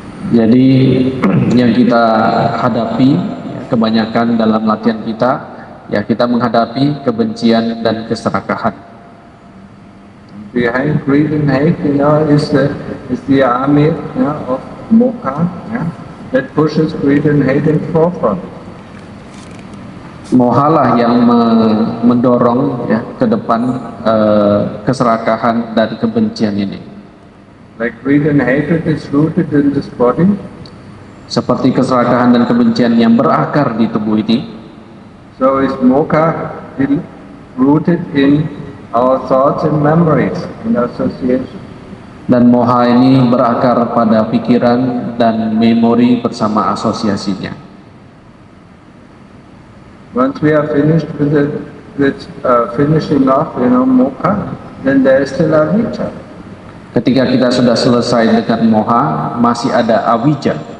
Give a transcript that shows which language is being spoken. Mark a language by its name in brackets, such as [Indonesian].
[Indonesian] Jadi yang kita hadapi kebanyakan dalam latihan kita, ya kita menghadapi kebencian dan keserakahan. [English] Behind greed and hate, is the army of mokha, that pushes greed and hate in forefront. [Indonesian] Mohalah yang mendorong ya ke depan keserakahan dan kebencian ini. [English] Like greed and hatred is rooted in this body. [Indonesian] Seperti keserakahan dan kebencian yang berakar di tubuh ini. [English] So is mokha rooted in our thoughts and memories, in association. [Indonesian] Dan moha ini berakar pada pikiran dan memori bersama asosiasinya. [English] Once we are finished with finishing off, mokha, then there is still avijja. [Indonesian] Ketika kita sudah selesai dengan moha, masih ada avijja.